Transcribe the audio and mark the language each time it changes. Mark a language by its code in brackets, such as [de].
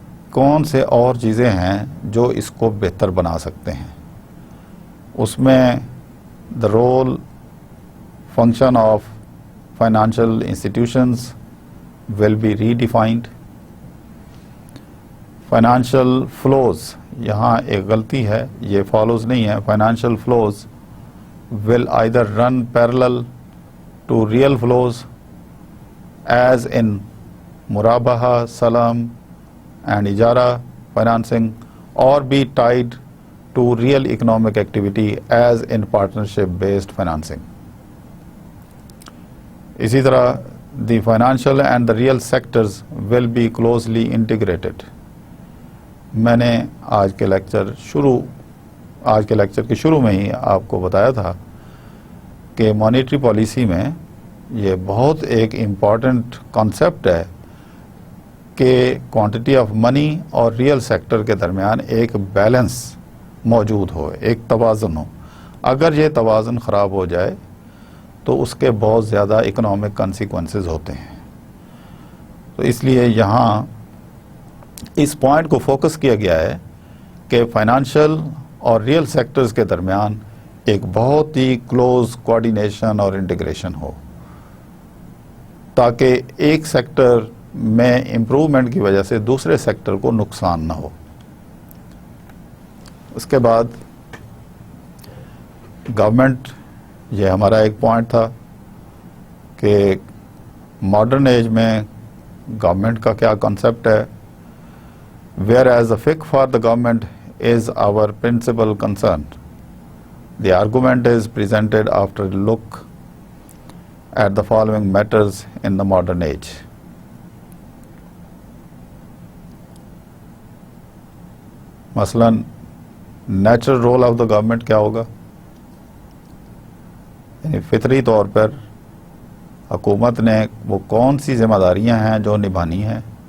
[ur] کون سے اور چیزیں ہیں جو اس کو بہتر بنا سکتے ہیں۔ اس میں [en] the role, function of financial institutions will be redefined. Financial flows, [ur] یہاں ایک غلطی ہے، یہ follows نہیں ہے، [en] financial flows will either run parallel to real flows as in murabaha, salam and ijara financing, or be tied to real economic activity as in partnership based financing. [ur] اسی طرح [en] the financial and the real sectors will be closely integrated. [ur] میں نے آج کے lecture کے شروع میں ہی آپ کو بتایا تھا کہ مانیٹری پالیسی میں یہ بہت ایک امپورٹنٹ کانسیپٹ ہے کہ کوانٹٹی آف منی اور ریئل سیکٹر کے درمیان ایک بیلنس موجود ہو، ایک توازن ہو۔ اگر یہ توازن خراب ہو جائے تو اس کے بہت زیادہ اکنامک کنسیکوینسز ہوتے ہیں۔ تو اس لیے یہاں اس پوائنٹ کو فوکس کیا گیا ہے کہ فائنانشل اور ریئل سیکٹرز کے درمیان ایک بہت ہی کلوز کوآرڈینیشن اور انٹیگریشن ہو تاکہ ایک سیکٹر میں امپروومنٹ کی وجہ سے دوسرے سیکٹر کو نقصان نہ ہو. اس کے بعد گورنمنٹ، یہ ہمارا ایک پوائنٹ تھا کہ ماڈرن ایج میں گورنمنٹ کا کیا کانسیپٹ ہے. [en] Whereas a فک for the government is our principal concern. The argument is presented after a look at the following matters in the modern age. [ur] مثلاً [en] natural role of the government [ur] کیا ہوگا؟ یعنی فطری طور پر حکومت نے وہ کون سی ذمہ داریاں ہیں جو نبھانی ہیں.